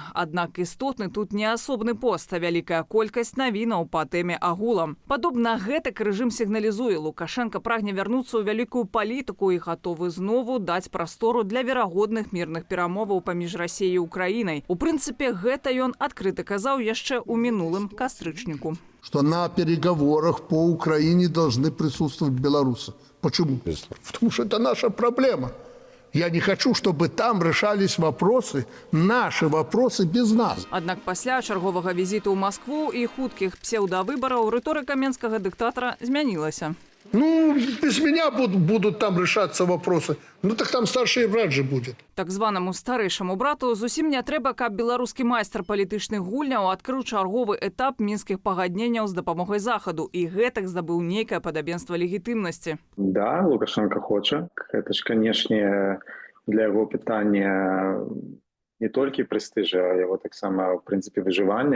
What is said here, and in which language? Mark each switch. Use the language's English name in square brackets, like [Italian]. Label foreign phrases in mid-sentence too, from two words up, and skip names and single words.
[Belarusian] Аднак істотны тут не асобны пост, а вялікая колькасць навінаў па тэме агулам. Падобна гэтак рэжым сігналізуе, Лукашенко прагне вярнуцца ў вялікую палітыку і гатовы знову даць прастору для верагодных мірных перамоваў паміж Расіяй і Украінай. У прынцыпе, гэта ён адкрыта казаў яшчэ ў мінулым кастрычніку. [Russian] Что на переговорах по Украине должны присутствовать белорусы. Почему? Потому что это наша проблема. Я не хочу, чтобы там решались вопросы, наши вопросы без нас. [Belarusian] Аднак пасля чарговага візіту ў Маскву і хуткіх псеўдавыбараў рыторыка менскага дыктатара змянілася. [Russian] Ну, без меня будут там решаться вопросы. Ну, так там старший брат же будет. [Belarusian] Так званаму старэйшаму брату зусім не трэба, каб беларускі майстар палітычных гульняў адкрыў чарговы этап мінскіх пагадненняў з дапамогай Захаду і гэтак здабыў нейкае падабенства легітымнасці. Да, Лукашенко хоча. Это ж, канешне, для яго пытання не толькі прэстыжа, а яго таксама, в прынцыпе, выжывання.